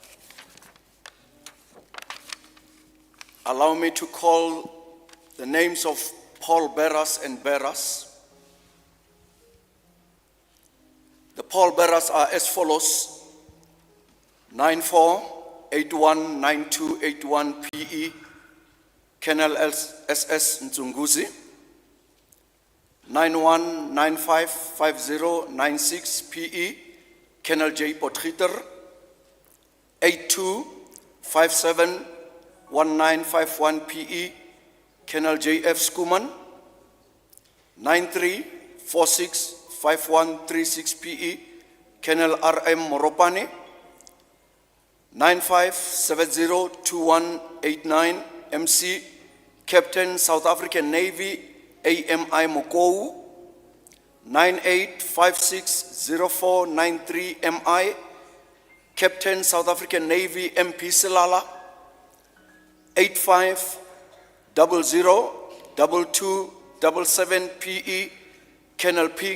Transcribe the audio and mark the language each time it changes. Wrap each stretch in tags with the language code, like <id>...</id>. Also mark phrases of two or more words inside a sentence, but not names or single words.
<en>Allow me to call the names of Paul Barras and Barras, The pallbearers are as follows: 94819281 PE, Colonel SS Nzunguzi; 91955096 PE, Colonel J. Potgieter; 82571951 PE, Colonel J.F. Skuman; 93465136 PE, Colonel R.M. Moropane; 95702189 MC, Captain South African Navy AMI Mokgoro; 98560493 MI, Captain South African Navy MP Silala; 85002277 PE, Colonel P.</en>